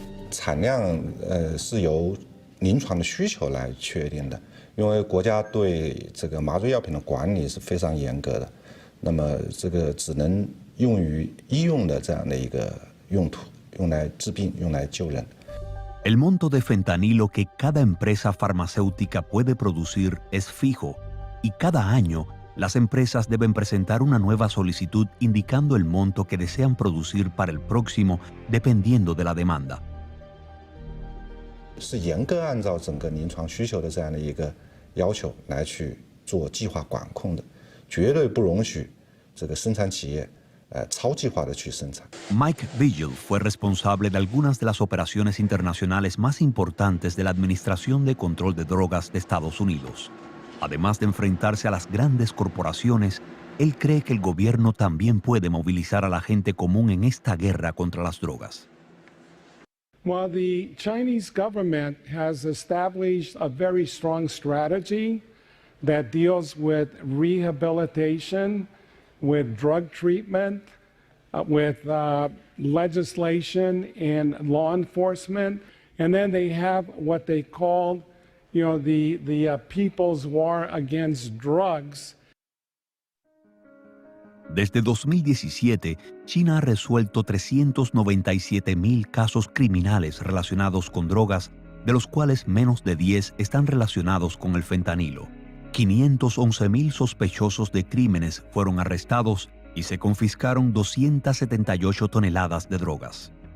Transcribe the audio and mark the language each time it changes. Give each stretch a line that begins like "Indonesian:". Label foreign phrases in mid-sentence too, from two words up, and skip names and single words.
Chinese: 产量是由临床的需求来确定的，因为国家对这个麻醉药品的管理是非常严格的，那么这个只能用于医用的这样的一个用途，用来治病，用来救人。
Spanish: El monto de fentanilo que cada empresa farmacéutica puede producir es fijo y cada año las empresas deben presentar una nueva solicitud indicando el monto que desean producir para el próximo dependiendo de la demanda.
Chinese: 是严格按照整个临床需求的这样的一个要求来去做计划管控的，绝对不容许这个生产企业超计划的去生产。
Spanish: Mike Vigil fue responsable de algunas de las operaciones internacionales más importantes de la Administración de Control de Drogas de Estados Unidos. Además de enfrentarse a las grandes corporaciones, él cree que el gobierno también puede movilizar a la gente común en esta guerra contra las drogas.
English: Well, the Chinese government has established a very strong strategy that deals with rehabilitation, with drug treatment, with legislation and law enforcement. And then they have what they call, the People's War Against Drugs.
Spanish: Desde 2017, China ha resuelto 397,000 casos criminales relacionados con drogas, de los cuales menos de 10 están relacionados con el fentanilo. 511,000 sospechosos de crímenes fueron arrestados y se confiscaron 278 toneladas de drogas.